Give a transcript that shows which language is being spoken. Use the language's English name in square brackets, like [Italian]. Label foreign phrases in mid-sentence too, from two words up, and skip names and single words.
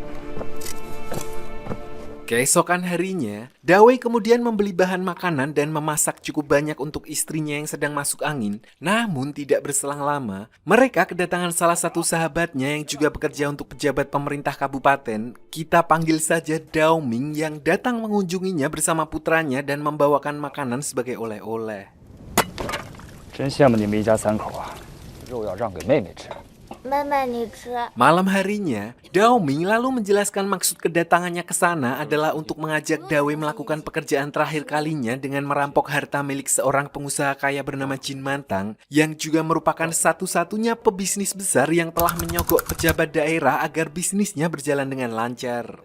[Indonesian] Keesokan harinya, Dawei kemudian membeli bahan makanan dan memasak cukup banyak untuk istrinya yang sedang masuk angin. Namun tidak berselang lama, mereka kedatangan salah satu sahabatnya yang juga bekerja untuk pejabat pemerintah kabupaten. Kita panggil saja Dao Ming yang datang mengunjunginya bersama putranya dan membawakan makanan sebagai oleh-oleh. [Chinese] 真羡慕你们一家三口啊，肉要让给妹妹吃。妹妹，你吃。 [Indonesian] Malam harinya, Dao Ming lalu menjelaskan maksud kedatangannya ke sana adalah untuk mengajak Dawei melakukan pekerjaan terakhir kalinya dengan merampok harta milik seorang pengusaha kaya bernama Jin Mantang yang juga merupakan satu-satunya pebisnis besar yang telah menyogok pejabat daerah agar bisnisnya berjalan dengan lancar.